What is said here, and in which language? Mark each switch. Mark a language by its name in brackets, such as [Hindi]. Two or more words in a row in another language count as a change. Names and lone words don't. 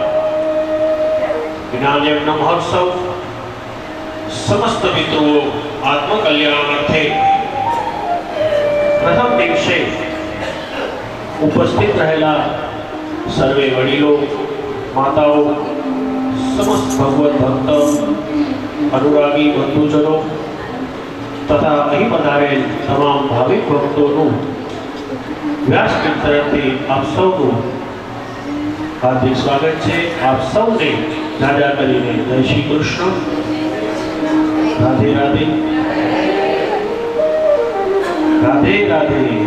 [Gujarati] જ્ઞાન યજ્ઞ મહોત્સવ સમસ્ત પિતૃઓ આત્મકલ્યાણાર્થે પ્રથમ દિવસે ઉપસ્થિત રહેલા સર્વે વડીલો માતાઓ સમસ્ત ભગવત ભક્ત અનુરાગી બંધુજનો તથા અહીં પધારેલ તમામ ભાવિક ભક્તોનું વ્યાસપીઠ તરફથી આપ સૌનું હાર્દિક સ્વાગત છે। આપ સૌને દાદા કરીને જય શ્રી કૃષ્ણ, રાધે રાધે, રાધે રાધે।